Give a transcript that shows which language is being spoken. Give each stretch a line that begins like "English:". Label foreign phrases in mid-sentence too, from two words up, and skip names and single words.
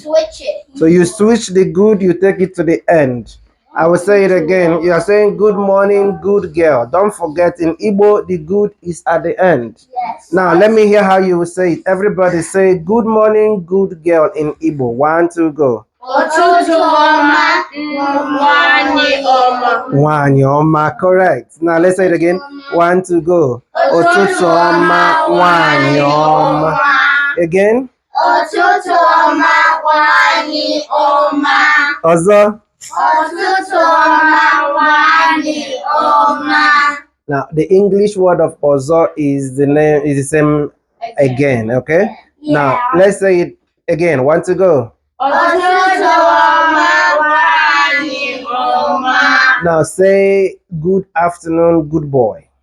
English: Switch it. So you switch the good, you take it to the end. I will say it again. You are saying good morning, good girl. Don't forget, in Igbo, the good is at the end. Yes. Now, let me hear how you will say it. Everybody say good morning, good girl in Igbo. 1, 2, go.
Igbo: Wanyi oma,
English: correct. Now, let's say it again.
Igbo: 1, 2, go. Otutu oma, wanyi oma.
English: Again.
Igbo: Otutu oma, wanyi oma. Ozo.
English: Now, the English word of Ozo is the same again, okay? Yeah. Now, let's say it again. 1 to go. Now, say good afternoon, good boy.